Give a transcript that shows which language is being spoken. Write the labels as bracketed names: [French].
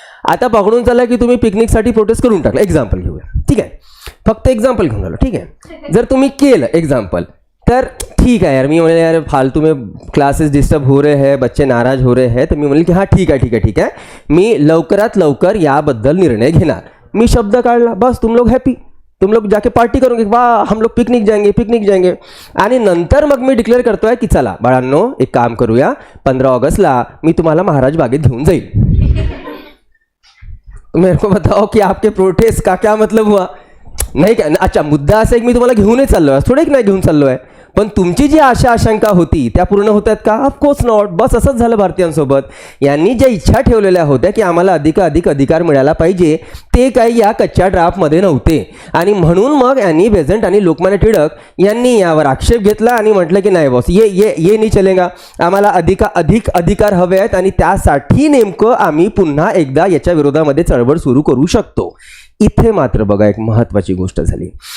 [Marathi] आता पकडून चालला की तुम्ही पिकनिकसाठी प्रोटेस्ट करून टाकलं, एक्झाम्पल घेऊया, ठीक आहे, फक्त एक्झाम्पल घेऊन आलो, ठीक आहे. जर तुम्ही केलं एक्झाम्पल तर ठीक आहे यार, मी म्हणले यार [Hindi] फालतू में क्लासेस डिस्टर्ब हो रहे हैं, [Marathi] बच्चे नाराज हो रहे हैं, तर मी म्हणले की हां ठीक आहे, मी लवकरात लवकर याबद्दल निर्णय घेणार. मी शब्द काढला, [Hindi] बस तुम लोग हॅपी, तुम लोग जाके पार्टी करोगे, वाह हम लोग पिकनिक जाएंगे. [Marathi] आणि नंतर मग मी डिक्लेअर करतोय की चला बाळांनो एक काम करूया, 15 ऑगस्टला मी तुम्हाला महाराज बागेत घेऊन जाईल. [Hindi] मेरे को बताओ कि आपके प्रोटेस्ट का क्या मतलब हुआ, [Marathi] नाही का. अच्छा, मुद्दा असा आहे की मी तुम्हाला घेऊनच चाललो आहे, थोडं एक नाही घेऊन चाललो आहे, पण तुमची जी आशंका होती त्या पूर्ण होत आहेत का? [English] Of course not. [Marathi] बस असंच झालं भारतीयांसोबत. यांनी ज्या इच्छा ठेवलेल्या होत्या की आम्हाला अधिक अधिकार मिळाला पाहिजे ते काही या कच्च्या ड्राफ्टमध्ये नव्हते. आणि म्हणून मग ॲनी बेझंट आणि लोकमान्य टिळक यांनी यावर आक्षेप घेतला आणि म्हटलं की नाही बॉस, [Hindi] ये नाही चलेगा, [Marathi] आम्हाला अधिक अधिकार हवे आहेत आणि त्यासाठी नेमकं आम्ही पुन्हा एकदा याच्या विरोधामध्ये चळवळ सुरू करू शकतो. इथे मात्र बघा एक महत्त्वाची गोष्ट झाली.